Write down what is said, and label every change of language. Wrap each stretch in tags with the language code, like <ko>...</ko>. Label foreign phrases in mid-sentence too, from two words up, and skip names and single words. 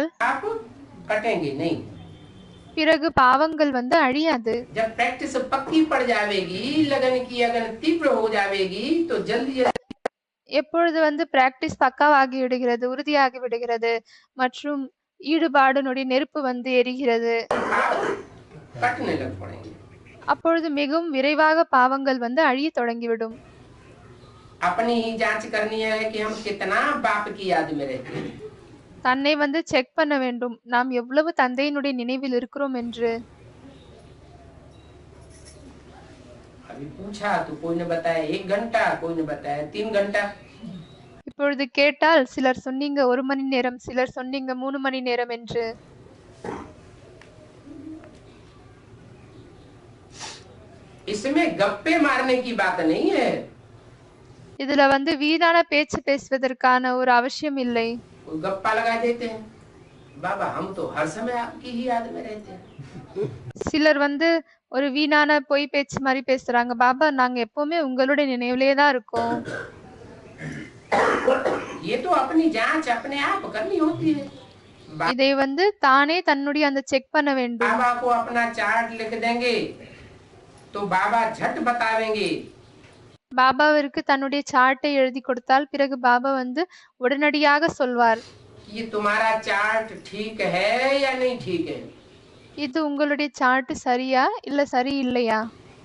<hi>पाप कटेंगे नहीं।</hi> <ta>பிறகு பாவங்கள் அழியாது.</ta> <hi>जब प्रैक्टिस पक्की पड़ जाएगी, लगन की अगन तीव्र हो जाएगी तो जल्दी</hi> <ta>எப்பொழுது பிராக்டிஸ் பக்காவாகி விடுகிறது, உறுதியாகி விடுகிறது மற்றும் ஈடுபாடனுடைய நெருப்பு எரிகிறது,</ta> <hi>कटने लग पड़ेंगे।</hi> <ta>அப்பொழுது மிகவும் விரைவாக பாவங்கள் அழிய தொடங்கிவிடும்.</ta> <hi>अपनी ही जांच करनी है कि हम कितना बाप की याद में रहते हैं।</hi> <ta>தன்னை செக் பண்ண வேண்டும், நாம் எவ்வளவு தந்தையினுடைய நினைவில் இருக்கிறோம் என்று.</ta> <hi>अभी पूछा तो कोई ने बताया 1 घंटा, कोई ने बताया 3 घंटा।</hi> <ta>இப்பொழுது கேட்டால் சிலர் சொன்னீங்க 1 மணி நேரம், சிலர் சொன்னீங்க 3 மணி நேரம் என்று.</ta> <hi>इसमें गप्पे मारने की बात नहीं है।</hi> <ta>இதுல வீணான பேச்சு பேசுவதற்கான ஒரு அவசியம் இல்லை.</ta> <hi>कोई गप्पा लगा देते हैं, बाबा हम तो हर समय आपकी ही याद में रहते हैं।</hi> <ta>சிலர் ஒரு வீணான பொய் பேச்சு மாதிரி பேசுறாங்க, பாபா நாங்க எப்பவுமே உங்களுடைய நினைவிலே தான் இருக்கோம்.</ta> <hi>ये तो अपनी जांच अपने आप करनी होती है।</hi> <ta>இதை தானே தன்னுடைய அந்த செக் பண்ண வேண்டும்.</ta> <hi>बाबा को अपना चार्ट लिख देंगे तो बाबा झट बतावेंगे।</hi> <ta>பாபாவிற்கு தன்னுடைய சார்ட்டை எழுதி கொடுத்தால் பிறகு பாபா உடனடியாக சொல்வார்,</ta> <hi>ये तुम्हारा चार्ट ठीक है या नहीं ठीक है।</hi> <ta>இது உங்களுடைய சார்ட் சரியா இல்ல சரி இல்லையா.</ta>